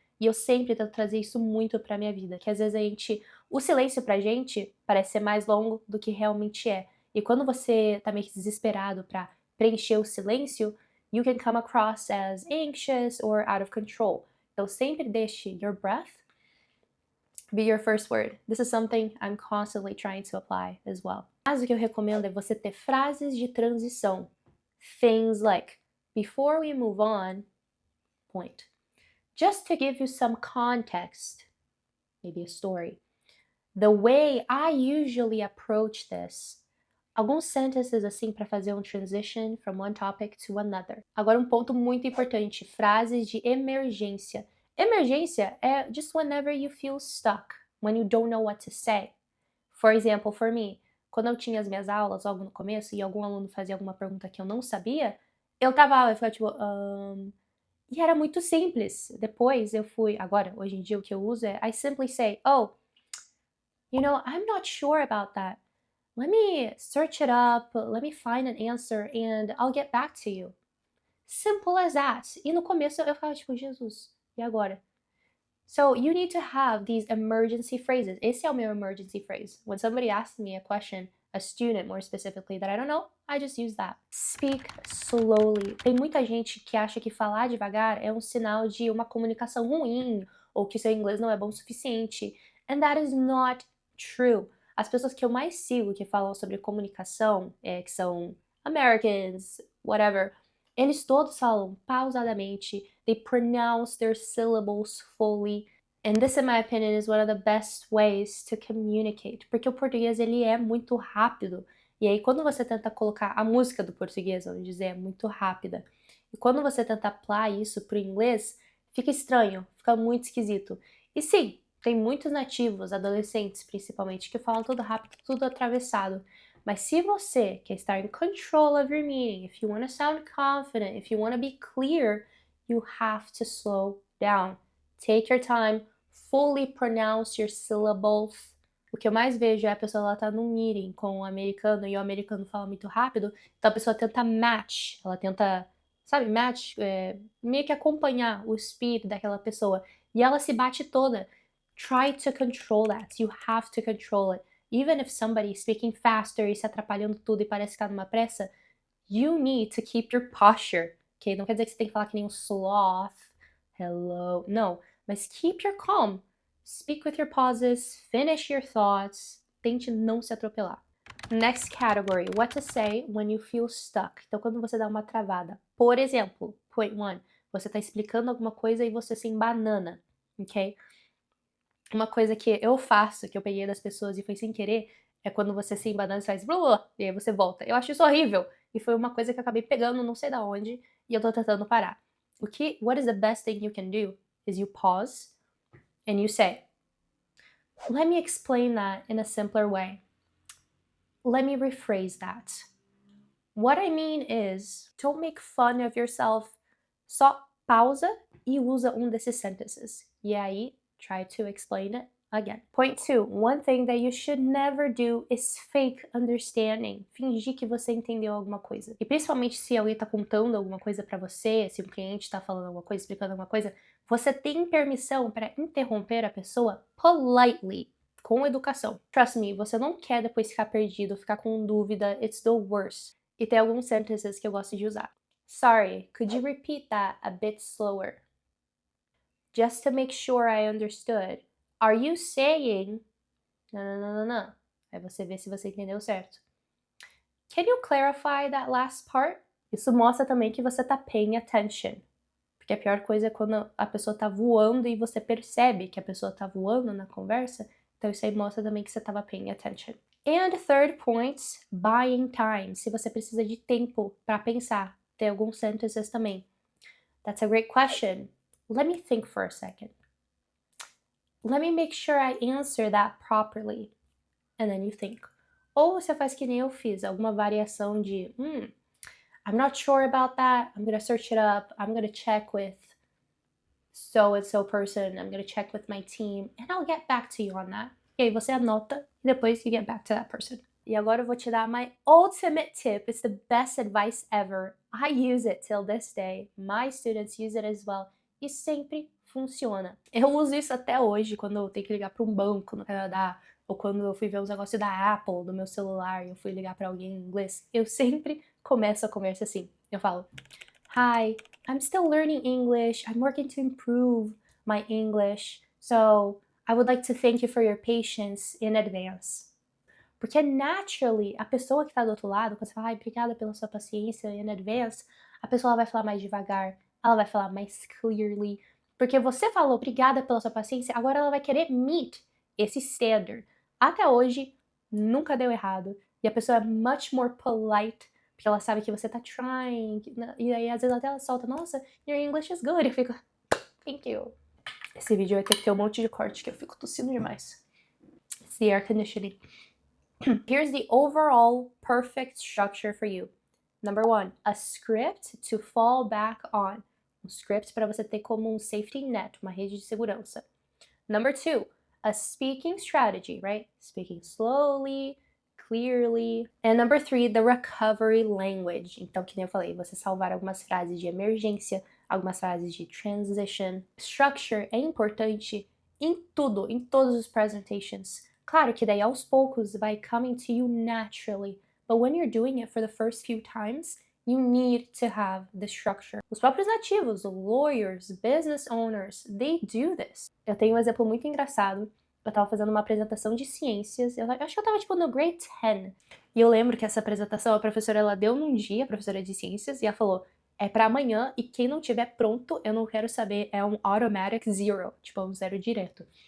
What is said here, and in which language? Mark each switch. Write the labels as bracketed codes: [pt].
[pt] E eu sempre tento trazer isso muito pra minha vida, que às vezes o silêncio pra gente parece ser mais longo do que realmente é. E quando você tá meio que desesperado pra preencher o silêncio, [en] you can come across as anxious or out of control. [pt] Então sempre deixe [en] your breath be your first word. This is something I'm constantly trying to apply as well. [pt] Mas o que eu recomendo é você ter frases de transição. [en] Things like, before we move on, point. Just to give you some context, maybe a story. The way I usually approach this. [pt] Alguns sentences assim para fazer um transition [en] from one topic to another. [pt] Agora um ponto muito importante, frases de emergência. Emergência é [en] just whenever you feel stuck, when you don't know what to say. For example, for me, [pt] quando eu tinha as minhas aulas logo no começo e algum aluno fazia alguma pergunta que eu não sabia, eu travava, eu ficava tipo, e era muito simples. Depois eu fui, agora, hoje em dia o que eu uso é [en] I simply say, oh, I'm not sure about that. Let me search it up, let me find an answer and I'll get back to you. Simple as that. [pt] E no começo eu ficava tipo, Jesus, e agora? [en] So you need to have these emergency phrases. [pt] Esse é o meu [en] emergency phrase. When somebody asks me a question, a student more specifically, that I don't know, I just use that. Speak slowly. [pt] Tem muita gente que acha que falar devagar é um sinal de uma comunicação ruim ou que seu inglês não é bom o suficiente. [en] And that is not true. [pt] As pessoas que eu mais sigo que falam sobre comunicação, que são Americans, whatever, eles todos falam pausadamente. [en] They pronounce their syllables fully. And this, in my opinion, is one of the best ways to communicate. [pt] Porque o português, ele é muito rápido. E aí, quando você tenta colocar a música do português, vamos dizer, é muito rápida. E quando você tenta apply isso para o inglês, fica estranho, fica muito esquisito. E sim, tem muitos nativos, adolescentes principalmente, que falam tudo rápido, tudo atravessado. Mas se você quer estar [en] in control of your meaning, if you want to sound confident, if you want to be clear, you have to slow down. Take your time, fully pronounce your syllables. [pt] O que eu mais vejo é a pessoa ela tá num meeting com um americano e o americano fala muito rápido, então a pessoa tenta match, ela tenta, sabe, match, meio que acompanhar o speed daquela pessoa. E ela se bate toda. [en] Try to control that. You have to control it. Even if somebody is speaking faster [pt] e se atrapalhando tudo e parece que tá numa pressa, [en] you need to keep your posture. Ok? [pt] Não quer dizer que você tem que falar que nem um sloth. [en] Hello. [pt] Não. Mas [en] keep your calm. Speak with your pauses. Finish your thoughts. [pt] Tente não se atropelar. [en] Next category. What to say when you feel stuck. [pt] Então, quando você dá uma travada. Por exemplo, point one. Você tá explicando alguma coisa e você se embanana. Ok? Uma coisa que eu faço, que eu peguei das pessoas e foi sem querer, é quando você se embanana e faz blá, blá, e aí você volta. Eu acho isso horrível. E foi uma coisa que eu acabei pegando não sei da onde e eu tô tentando parar. [en] What is the best thing you can do is you pause and you say, let me explain that in a simpler way. Let me rephrase that. What I mean is, don't make fun of yourself. [pt] Só pausa e usa um desses sentences. E aí, [en] try to explain it again. Point two, one thing that you should never do is fake understanding. [pt] Fingir que você entendeu alguma coisa. E principalmente se alguém tá contando alguma coisa pra você, se um cliente tá falando alguma coisa, explicando alguma coisa, você tem permissão para interromper a pessoa politely, com educação. [en] Trust me, [pt] você não quer depois ficar perdido, ficar com dúvida, [en] it's the worst. [pt] E tem alguns sentences que eu gosto de usar. [en] Sorry, could you repeat that a bit slower? Just to make sure I understood. Are you saying... [pt] Não. Aí você vê se você entendeu certo. [en] Can you clarify that last part? [pt] Isso mostra também que você tá [en] paying attention. [pt] Porque a pior coisa é quando a pessoa tá voando e você percebe que a pessoa tá voando na conversa. Então isso aí mostra também que você tava [en] paying attention. And third point, buying time. [pt] Se você precisa de tempo para pensar. Tem alguns sentences também. [en] That's a great question. Let me think for a second. Let me make sure I answer that properly. And then you think. [pt] Ou você faz que nem eu fiz, alguma variação de [en] I'm not sure about that. I'm gonna search it up. I'm gonna check with so and so person. I'm gonna check with my team. And I'll get back to you on that. [pt] E aí você anota e depois [en] you get back to that person. [pt] E agora eu vou te dar [en] my ultimate tip. It's the best advice ever. I use it till this day. My students use it as well. [pt] E sempre funciona. Eu uso isso até hoje quando eu tenho que ligar para um banco no Canadá ou quando eu fui ver os negócios da Apple do meu celular e eu fui ligar para alguém em inglês. Eu sempre começo a conversa assim. Eu falo, [en] Hi, I'm still learning English. I'm working to improve my English. So I would like to thank you for your patience in advance. [pt] Porque naturally, a pessoa que está do outro lado, quando você fala, obrigada pela sua paciência [en] in advance, [pt] a pessoa vai falar mais devagar, ela vai falar mais clearly. Porque você falou obrigada pela sua paciência, agora ela vai querer meet esse standard. Até hoje, nunca deu errado. E a pessoa é [en] much more polite, [pt] porque ela sabe que você tá trying. E aí, às vezes, até ela solta, nossa, [en] your English is good. [pt] Eu fico, [en] thank you. [pt] Esse vídeo vai ter que ter um monte de corte, que eu fico tossindo demais. [en] It's the air conditioning. Here's the overall perfect structure for you. Number 1, a script to fall back on. [pt] Um script para você ter como um safety net, uma rede de segurança. [en] Number 2, a speaking strategy, right? Speaking slowly, clearly. And number 3, the recovery language. [pt] Então, que nem eu falei, você salvar algumas frases de emergência, algumas frases de transition. Structure é importante em tudo, em todos os presentations. Claro que daí aos poucos vai [en] coming to you naturally, but when you're doing it for the first few times, you need to have the structure. [pt] Os próprios nativos, [en] lawyers, business owners, they do this. [pt] Eu tenho um exemplo muito engraçado. Eu tava fazendo uma apresentação de ciências, eu acho que eu tava tipo no grade 10. E eu lembro que essa apresentação a professora ela deu num dia, a professora de ciências, e ela falou: é pra amanhã e quem não tiver pronto, eu não quero saber, é um [en] automatic zero, [pt] tipo um zero direto.